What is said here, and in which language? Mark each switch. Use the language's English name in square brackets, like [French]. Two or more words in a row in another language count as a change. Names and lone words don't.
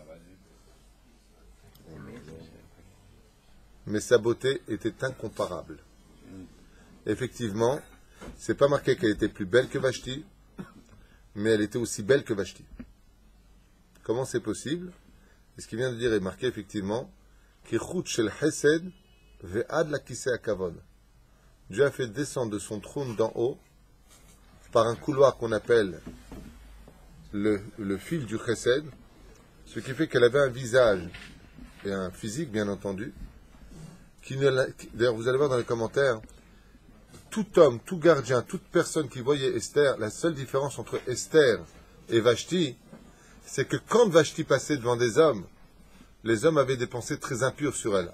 [French] Mais sa beauté était incomparable. Effectivement, c'est pas marqué qu'elle était plus belle que Vashti, mais elle était aussi belle que Vashti. Comment c'est possible? Et ce qu'il vient de dire est marqué effectivement, [Hebrew] כחוט של חסד ועד ל כסא הכבוד. [French] Dieu a fait descendre de son trône d'en haut par un couloir qu'on appelle le fil du Chesed, ce qui fait qu'elle avait un visage et un physique, bien entendu, d'ailleurs, vous allez voir dans les commentaires, tout homme, tout gardien, toute personne qui voyait Esther, la seule différence entre Esther et Vashti, c'est que quand Vashti passait devant des hommes, les hommes avaient des pensées très impures sur elle.